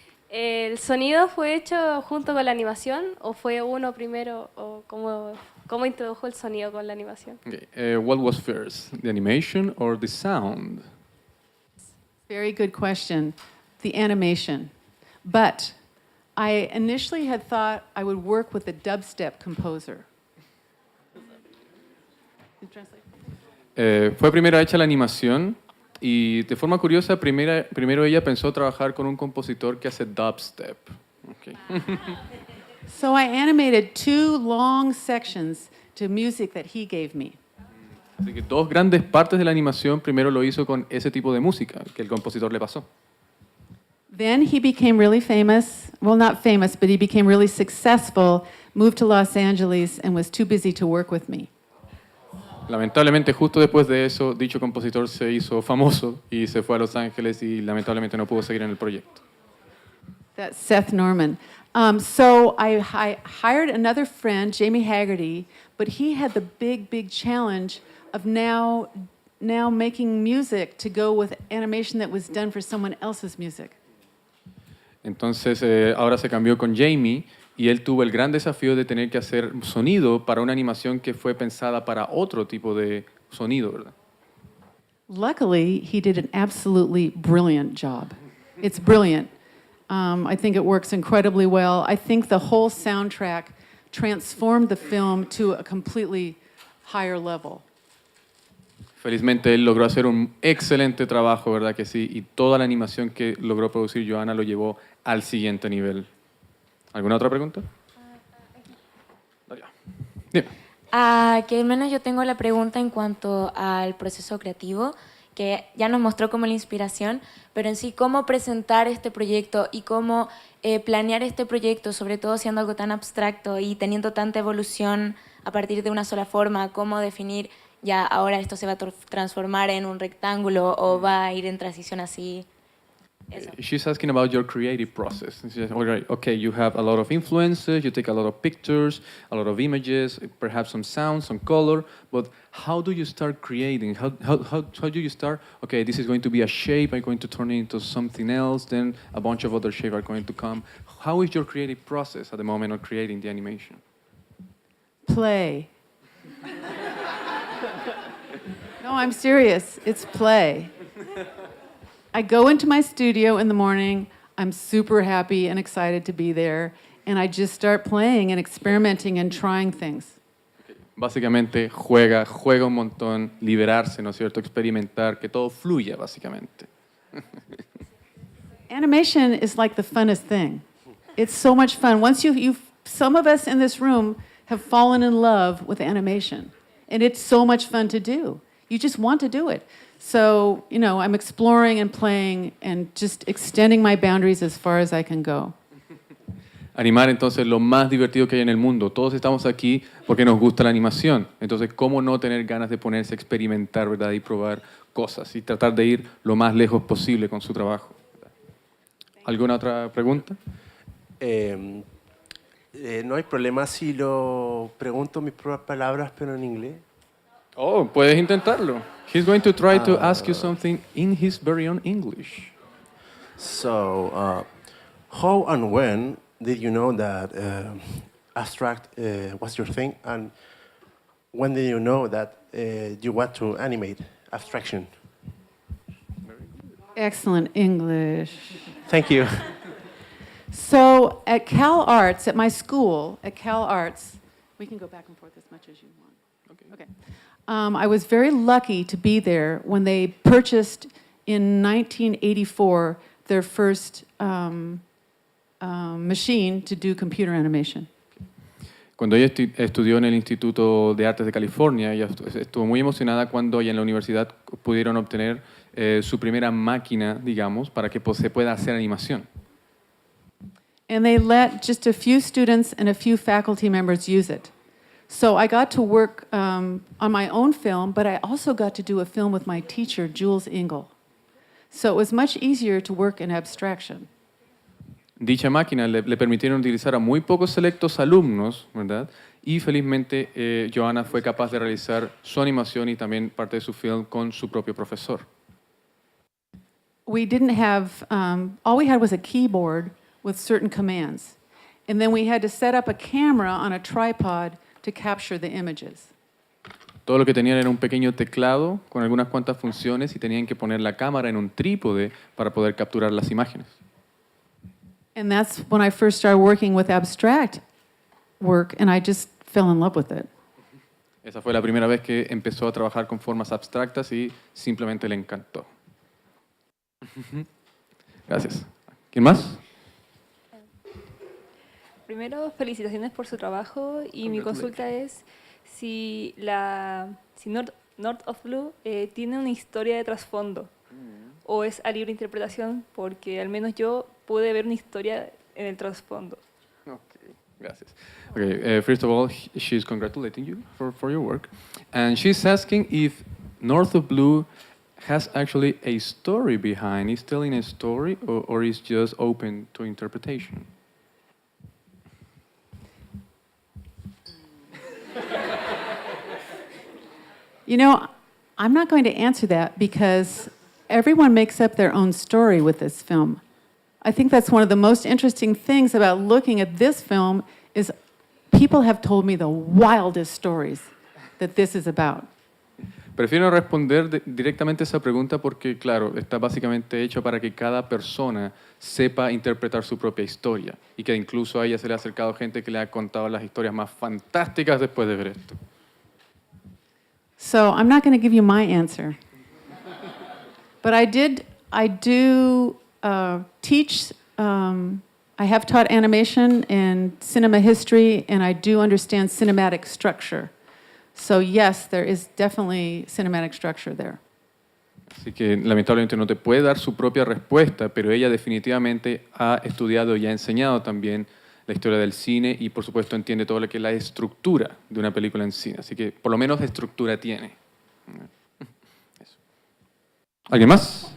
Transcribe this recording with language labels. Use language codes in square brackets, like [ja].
[es] ¿El sonido fue hecho junto con la animación o fue uno primero? ¿O cómo introdujo el sonido con la animación? [en] Okay. What was first, the animation or the sound? Very good question. The animation. But I initially had thought I would work with a dubstep composer. [es] Fue primero hecha la animación y de forma curiosa primero ella pensó trabajar con un compositor que hace dubstep. [en] Okay. So I animated 2 long sections to music that he gave me. [es] Así que 2 grandes partes de la animación primero lo hizo con ese tipo de música que el compositor le pasó. [en] Then he became really famous. Well, not famous, but he became really successful, moved to Los Angeles, and was too busy to work with me. [es] Lamentablemente, justo después de eso, dicho compositor se hizo famoso y se fue a Los Ángeles y lamentablemente no pudo seguir en el proyecto. [en] That's Seth Norman. So I hired another friend, Jamie Haggerty, but he had the big challenge of now making music to go with animation that was done for someone else's music. [es] Entonces, ahora se cambió con Jamie y él tuvo el gran desafío de tener que hacer sonido para una animación que fue pensada para otro tipo de sonido, ¿verdad? [en] Luckily, he did an absolutely brilliant job. It's brilliant. I think it works incredibly well. I think the whole soundtrack transformed the film to a completely higher level. [es] Felizmente él logró hacer un excelente trabajo, ¿verdad que sí? Y toda la animación que logró producir Joanna lo llevó al siguiente nivel. ¿Alguna otra pregunta? Dime. Que al menos yo tengo la pregunta en cuanto al proceso creativo que ya nos mostró como la inspiración, pero en sí cómo presentar este proyecto y cómo planear este proyecto, sobre todo siendo algo tan abstracto y teniendo tanta evolución a partir de una sola forma, cómo definir ya ahora esto se va a transformar en un rectángulo o va a ir en transición así. Eso. [en] She's asking about your creative process. She says, all right, okay, you have a lot of influences, you take a lot of pictures, a lot of images, perhaps some sound, some color, but how do you start creating? How do you start? Okay, this is going to be a shape, I'm going to turn it into something else, then a bunch of other shapes are going to come. How is your creative process at the moment of creating the animation? Play. No, I'm serious. It's play. I go into my studio in the morning. I'm super happy and excited to be there. And I just start playing and experimenting and trying things. [es] Básicamente juega un montón, liberarse, ¿no es cierto? Experimentar, que todo fluya, básicamente. [en] Animation is like the funnest thing. It's so much fun. Once some of us in this room have fallen in love with animation. And it's so much fun to do. You just want to do it. So, I'm exploring and playing and just extending my boundaries as far as I can go. [es] Animar, entonces, lo más divertido que hay en el mundo. Todos estamos aquí porque nos gusta la animación. Entonces, ¿cómo no tener ganas de ponerse a experimentar, ¿verdad? Y probar cosas y tratar de ir lo más lejos posible con su trabajo. ¿Alguna otra pregunta? No hay problema si lo pregunto mis propias palabras, pero en inglés. Oh, puedes intentarlo. [en] He's going to try to ask you something in his very own English. So, how and when did you know that abstract was your thing? And when did you know that you want to animate abstraction? Excellent English. Thank you. So at Cal Arts, at my school, at Cal Arts, we can go back and forth as much as you want. Okay. I was very lucky to be there when they purchased in 1984 their first machine to do computer animation. [es] Cuando ella estudió en el Instituto de Artes de California, ella estuvo muy emocionada cuando ella en la universidad pudieron obtener su primera máquina, digamos, para que se pueda hacer animación. [en] And they let just a few students and a few faculty members use it. So I got to work on my own film, but I also got to do a film with my teacher, Jules Engel. So it was much easier to work in abstraction. [es] Dicha máquina le permitieron utilizar a muy pocos selectos alumnos, ¿verdad? Y felizmente Joanna fue capaz de realizar su animación y también parte de su film con su propio profesor. [en] We didn't have, all we had was a keyboard with certain commands. And then we had to set up a camera on a tripod to capture the images. [es] Todo lo que tenían era un pequeño teclado con algunas cuantas funciones y tenían que poner la cámara en un trípode para poder capturar las imágenes. [en] And that's when I first started working with abstract work, and I just fell in love with it. [es] Esa fue la primera vez que empezó a trabajar con formas abstractas y simplemente le encantó. Gracias. ¿Quién más? Primero, felicitaciones por su trabajo y mi consulta es si North of Blue tiene una historia de trasfondo o es a libre interpretación, porque al menos yo pude ver una historia en el trasfondo. Okay, gracias. [en] Okay, first of all, she's congratulating you for your work, and she's asking if North of Blue has actually a story behind. Is telling a story, or is just open to interpretation? I'm not going to answer that because everyone makes up their own story with this film. I think that's one of the most interesting things about looking at this film is people have told me the wildest stories that this is about. [es] Prefiero responder directamente esa pregunta porque, claro, está básicamente hecho para que cada persona sepa interpretar su propia historia y que incluso a ella se le ha acercado gente que le ha contado las historias más fantásticas después de ver esto. [en] So I'm not going to give you my answer. But I do teach, I have taught animation and cinema history, and I do understand cinematic structure. So yes, there is definitely cinematic structure there. [es] Así que lamentablemente no te puede dar su propia respuesta, pero ella definitivamente ha estudiado y ha enseñado también la historia del cine y por supuesto entiende todo lo que es la estructura de una película en cine. Así que por lo menos estructura tiene. Eso. ¿Alguien más?